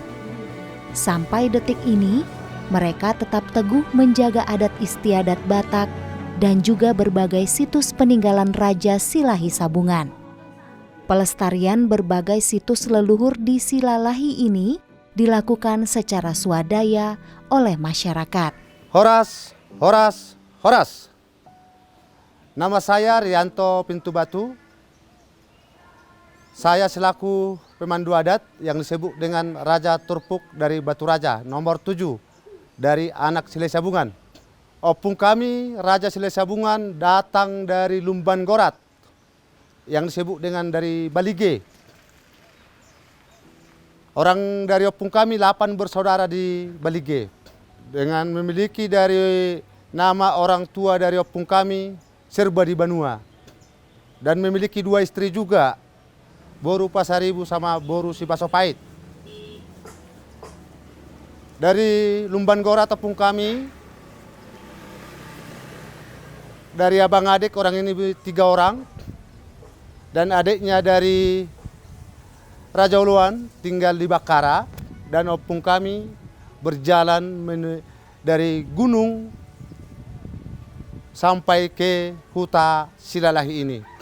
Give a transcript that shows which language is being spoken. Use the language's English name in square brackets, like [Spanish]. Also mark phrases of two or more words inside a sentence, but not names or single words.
[Indonesian] Sampai detik ini, mereka tetap teguh menjaga adat istiadat Batak dan juga berbagai situs peninggalan Raja Silahi Sabungan. Pelestarian berbagai situs leluhur di Silalahi ini dilakukan secara swadaya oleh masyarakat. Horas, horas, horas. Nama saya Rianto Pintu Batu. Saya selaku pemandu adat yang disebut dengan Raja Turpuk dari Batu Raja, nomor 7 dari anak Silesiabungan. Opung kami, Raja Silesiabungan, datang dari Lumban Gorat, yang disebut dengan dari Balige. Orang dari opung kami 8 bersaudara di Balige. Dengan memiliki dari nama orang tua dari opung kami, Serba di Banua. Dan memiliki 2 istri juga, Boru Pasaribu sama Boru Sibasopait. Dari Lumban Gorat opung kami, dari abang adik orang ini 3 orang. Dan adiknya dari Raja Uluan tinggal di Bakara, dan opung kami berjalan dari gunung sampai ke huta Silalahi ini.